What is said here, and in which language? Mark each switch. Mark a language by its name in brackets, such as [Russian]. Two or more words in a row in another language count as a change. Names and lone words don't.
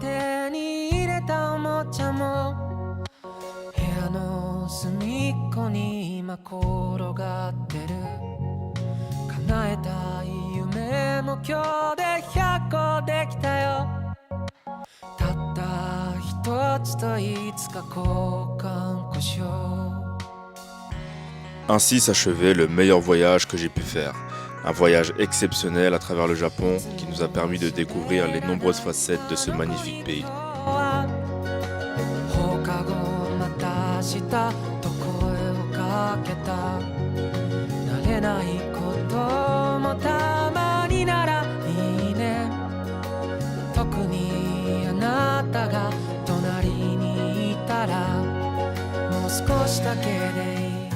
[Japanese] 手に入れたおもちゃも部屋の隅っこに今転がってる。叶えたい夢も今日で100個できたよ。たった一つといつか交換故障。 [French] Ainsi s'achevait le meilleur voyage que j'ai pu faire. Un voyage exceptionnel à travers le Japon qui nous a permis de découvrir les nombreuses facettes de ce magnifique pays. [Japanese] 放課後また明日と声をかけた。慣れないこともたまにならいいね。特にあなたが隣にいたらもう少しだけでいい。